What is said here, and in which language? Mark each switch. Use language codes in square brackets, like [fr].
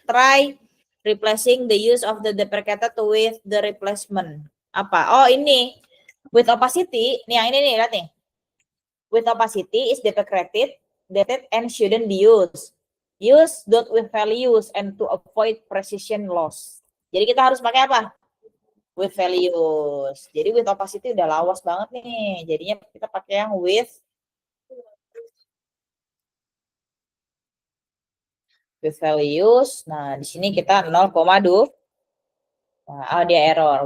[en] Try replacing the use of the deprecated with the replacement. [id] Apa? Oh, ini. With opacity, nih yang ini nih, lihat nih. [en] With opacity is deprecated and shouldn't be used. Use dot with values and to avoid precision loss. [id] Jadi kita harus pakai apa? With values. Jadi with opacity udah lawas banget nih. Jadinya kita pakai yang with values. Nah, di sini kita 0,2. Nah, dia error.